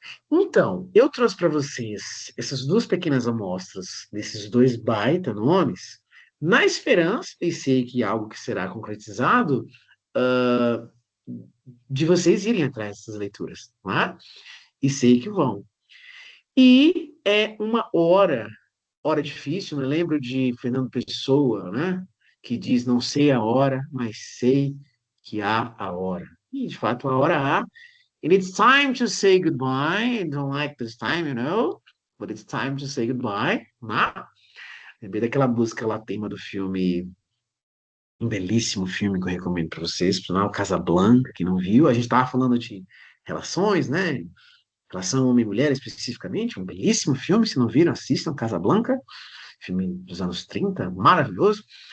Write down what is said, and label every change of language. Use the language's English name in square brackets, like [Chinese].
[Portuguese] Então, eu trouxe para vocês essas duas pequenas amostras desses dois baita nomes, na esperança, e sei que é algo que será concretizado, ah, de vocês irem atrás dessas leituras, tá? E sei que vão. E é uma hora difícil, me lembro de Fernando Pessoa, né? Que diz, não sei a hora, mas sei que há a hora. E, de fato, a hora há, [English] and it's time to say goodbye. I don't like this time, but it's time to say goodbye. [Portuguese] Né? Lembrei daquela música lá, tema do filme, um belíssimo filme que eu recomendo para vocês, por sinal, Casablanca, que não viu. A gente estava falando de relações, né? Relação homem e mulher especificamente, um belíssimo filme. Se não viram, assistam Casablanca, filme dos anos 30, maravilhoso.